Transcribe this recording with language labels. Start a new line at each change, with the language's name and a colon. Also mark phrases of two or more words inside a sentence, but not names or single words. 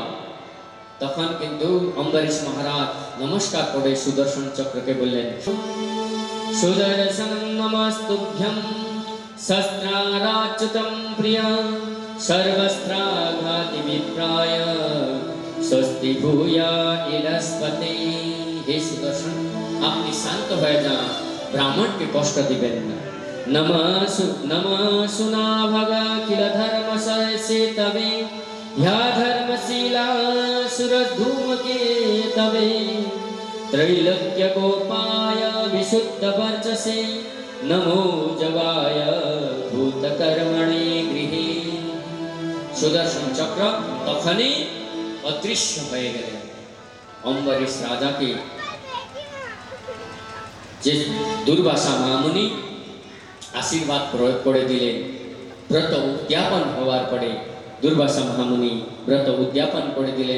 Bangla: তখন কিন্তু অম্বরীশ মহারাজ নমস্কার করে সুদর্শন চক্রকে বললেন,
Sanskrit: সুদর্শন নমস্তুভ্যং শস্ত্রারাচ্যুতম প্রিয়া সর্বস্ত্রাঘাতি বিপ্রায় স্বস্তি ভূয়া ইরস্পতি।
Bangla: হে সুদর্শন, আপনি শান্ত হয়ে যান, ব্রাহ্মণকে কষ্ট দিবেন না।
Sanskrit: নমঃ ভগা কিল ধর্ম সহসে তবে ह्या धर्मशीला सुरधूमके तवे त्रैलोक्य गोपाय विशुद्ध वर्चसे नमो जवाय भूतकर्मणे गृहे।
Bangla: সুদর্শন চক্র তখনই অদৃশ্য হয়ে গেলেন। অম্বরীশ রাজাকে যে দুর্বাসা মহামুনি আশীর্বাদ প্রয়োগ করে দিলেন, ব্রত উদ্যাপন হওয়ার পরে দুর্বাসা মহামুনি ব্রত উদ্যাপন করে দিলেন।